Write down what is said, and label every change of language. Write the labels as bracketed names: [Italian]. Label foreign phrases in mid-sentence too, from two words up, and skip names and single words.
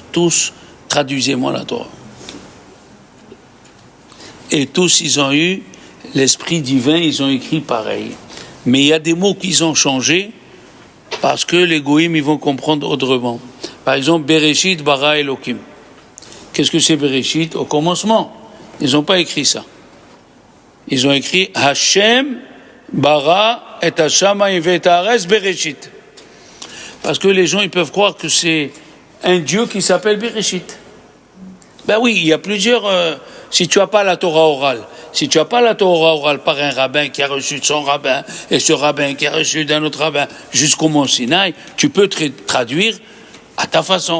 [French] Tous, traduisez-moi la Torah. Et tous, ils ont eu l'esprit divin, ils ont écrit pareil. Mais il y a des mots qu'ils ont changés parce que les goïms, ils vont comprendre autrement. Par exemple, [Hebrew] בראשית ברא אלקים. [French] Qu'est-ce que c'est Bereshit? Au commencement. Ils n'ont pas écrit ça. Ils ont écrit [Hebrew] השם ברא את השמים ואת הארץ בראשית. [French] Parce que les gens, ils peuvent croire que c'est un Dieu qui s'appelle Bereshit. Ben oui, il y a plusieurs... si tu n'as pas la Torah orale, si tu n'as pas la Torah orale par un rabbin qui a reçu de son rabbin, et ce rabbin qui a reçu d'un autre rabbin jusqu'au Mont Sinaï, tu peux traduire à ta façon.